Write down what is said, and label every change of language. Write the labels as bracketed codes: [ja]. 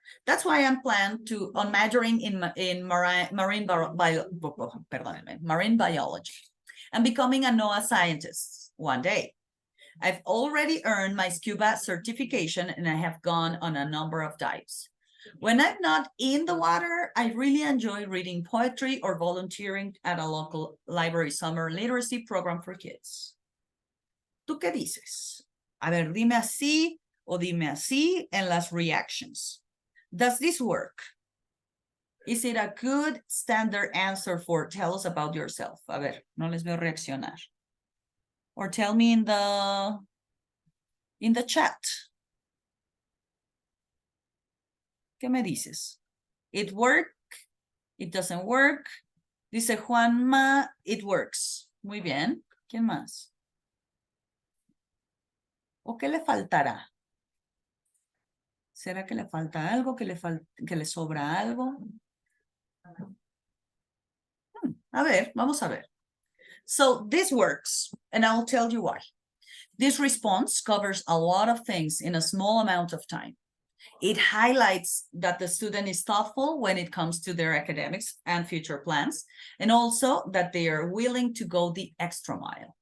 [en] That's why I'm planned on majoring in marine biology and becoming a NOAA scientist one day. I've already earned my scuba certification and I have gone on a number of dives. When I'm not in the water, I really enjoy reading poetry or volunteering at a local library summer literacy program for kids. [es] ¿Tú qué dices? A ver, dime así o dime así en las reactions. [en] Does this work? Is it a good standard answer for tell us about yourself? [es] A ver, no les veo reaccionar. [en] Or tell me in the chat. [es] ¿Qué me dices? [en] It work? It doesn't work? [es] Dice Juanma, [en] it works. [es] Muy bien. ¿Quién más? ¿O qué le faltará? ¿Será que le falta algo? ¿Que le sobra algo? A ver, vamos a ver. [en] So this works, and I'll tell you why. This response covers a lot of things in a small amount of time. It highlights that the student is thoughtful when it comes to their academics and future plans, and also that they are willing to go the extra mile.